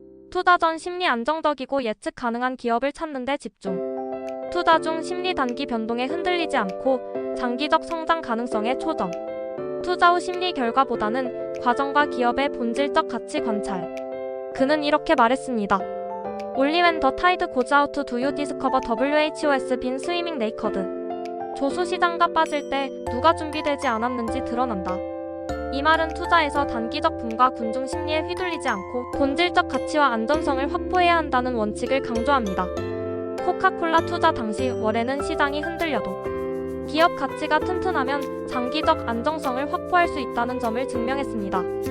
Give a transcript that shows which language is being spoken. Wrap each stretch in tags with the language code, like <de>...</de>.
<ko>투자 전 심리 안정적이고 예측 가능한 기업을 찾는 데 집중. 투자 중 심리 단기 변동에 흔들리지 않고 장기적 성장 가능성에 초점. 투자 후 심리 결과보다는 과정과 기업의 본질적 가치 관찰. 그는 이렇게 말했습니다.</ko> <en>Only when the tide goes out do you discover WHO's been swimming naked.</en> <ko>조수 시장가 빠질 때 누가 준비되지 않았는지 드러난다. 이 말은 투자에서 단기적 붐과 군중 심리에 휘둘리지 않고 본질적 가치와 안전성을 확보해야 한다는 원칙을 강조합니다. 코카콜라 투자 당시 워렌은 시장이 흔들려도 기업 가치가 튼튼하면 장기적 안정성을 확보할 수 있다는 점을 증명했습니다.</ko>